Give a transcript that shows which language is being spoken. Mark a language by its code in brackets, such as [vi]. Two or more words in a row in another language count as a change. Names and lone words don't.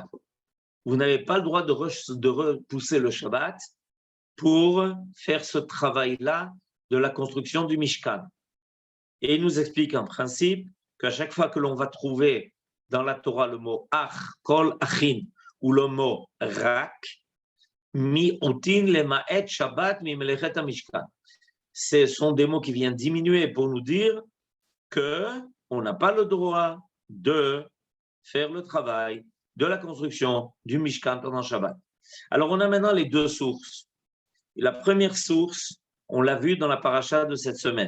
[fr] Vous n'avez pas le droit de repousser le Shabbat pour faire ce travail-là de la construction du Mishkan. Et il nous explique en principe qu'à chaque fois que l'on va trouver dans la Torah le mot ach, [he] כל אכין, [fr] ou le mot rak, [he] מיעוטין למעט שבת ממלאכת משכן. [fr] Ce sont des mots qui viennent diminuer pour nous dire qu'on n'a pas le droit de faire le travail de la construction du Mishkan pendant Shabbat. Alors, on a maintenant les 2 sources. La première source, on l'a vu dans la paracha de cette semaine.